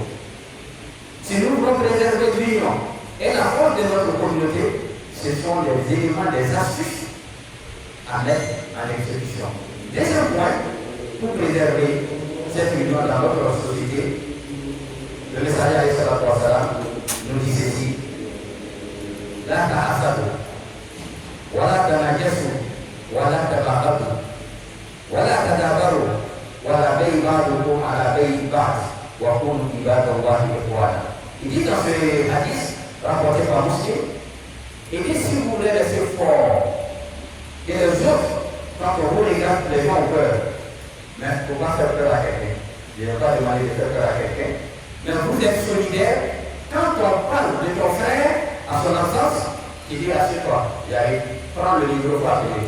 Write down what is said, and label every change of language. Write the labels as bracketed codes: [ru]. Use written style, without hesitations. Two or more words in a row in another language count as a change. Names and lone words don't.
[fr] Si nous voulons préserver l'union et la force de notre communauté, ce sont des éléments, des astuces à mettre en exécution. Deuxième point, pour préserver cette union dans notre société, le messager nous dit ceci: [ar] لا تحاسدوا ولا تناجشوا ولا تباغضوا ولا تدابروا ولا يبع بعضكم على بيع بعض وكونوا عباد الله إخوانا. [fr] Il dit dans ce hadith rapporté par Muslim, il dit si vous voulez rester fort, et les autres, quand on vous regarde, les gens ont peur. Mais il ne faut pas faire peur à quelqu'un. Je ne vais pas demander de faire peur à quelqu'un. Mais vous êtes solidaire. Quand on parle de ton frère à son enfance, il dit assieds-toi, j'arrive, prends le numéro pour appeler.